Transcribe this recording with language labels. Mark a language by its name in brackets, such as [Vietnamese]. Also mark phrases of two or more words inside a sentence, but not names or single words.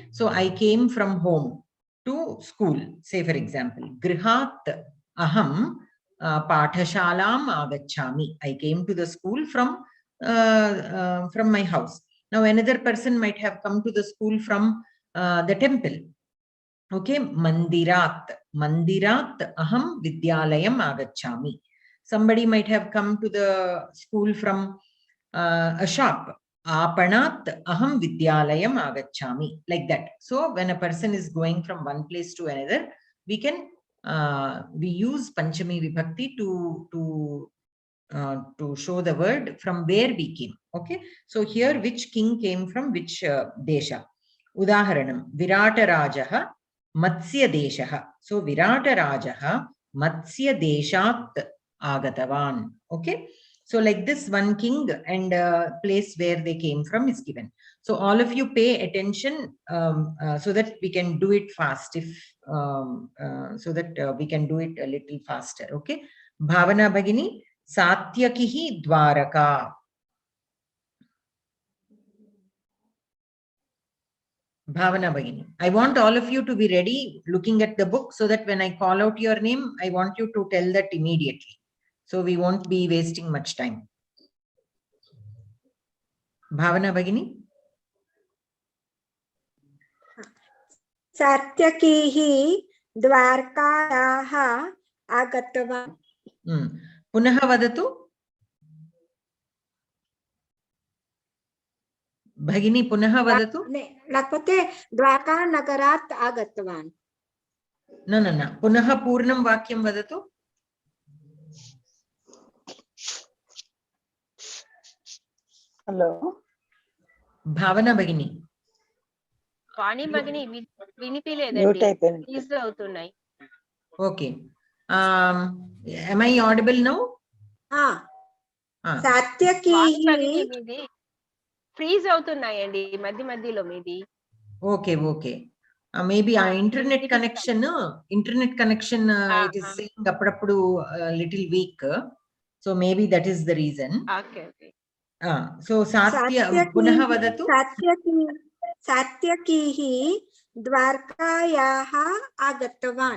[English] So I came from home to school. Say for example, [Sanskrit] Grihat Aham Pathashalam agachami. [English] I came to the school from my house. Now another person might have come to the school from the temple. Okay, Mandirat. [Sanskrit] Mandirat aham vidyalayam agachami. [English] Somebody might have come to the school from a shop. [Sanskrit] Apanat aham vidyalayam agachami. [English] Like that. So when a person is going from one place to another, we can we use [Sanskrit] Panchami Vibhakti [English] to show the word from where we came. Okay. So here which king came from which desha. [Sanskrit] Udaharanam. Virata Rajaha Matsya Deshaha. So Virata Rajaha Matsya Deshat Agatavan. [English] Okay. So like this, one king and place where they came from is given. So all of you pay attention so that we can do it fast. If so that we can do it a little faster. Okay. [Sanskrit] Bhavana Bhagini, Satyakihi Dwaraka. Bhavana Bhagini. [English] I want all of you to be ready looking at the book so that when I call out your name, I want you to tell that immediately. So we won't be wasting much time. [Sanskrit] Bhavana Bhagini. Satyakihi Dwarkayaha Agatavan. Punaha vadatu. Bhagini Punaha vadatu. Lakpate Dwarka Nagarat Agatavan. [English] No. [Sanskrit] Punaha Purnam Vakyam vadatu. [English] Hello. [Sanskrit] Bhavana Bhagini. [Telugu] Vani Bhagini vinipiledanడి. Please అవుతున్నాయి. [English] Okay. Am I audible now? [Sanskrit] Satyakihi [Telugu] మీది ఫ్రీజ్ అవుతున్నాయండి మధ్య మధ్యలో మీది. [English] Okay. Maybe our internet connection it is saying appudu little weak. So maybe that is the reason. Okay. [Sanskrit] So Satya Punaha vadatu. Satyakihi Dwarkayaha Agatavan.